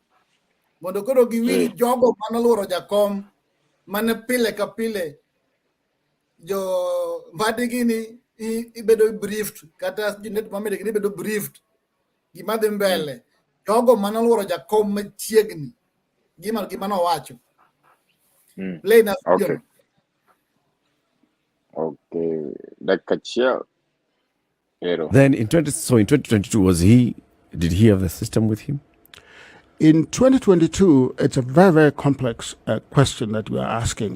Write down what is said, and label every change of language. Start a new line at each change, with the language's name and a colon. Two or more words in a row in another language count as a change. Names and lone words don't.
Luo (Kenya and Tanzania): Mondo koro giwinj jogo manoluoro jakom mane pile ka pile jo mbadi gini ibedo briefed kata jinet mamede gini ibedo briefed gima dhi mbele. Jogo manoluoro jakom machiegni gima no wacho. Play na video. Okay. Dakachia.
English: Then in 2022, did he have the system with him? In 2022, it's a very, very complex question that we are asking.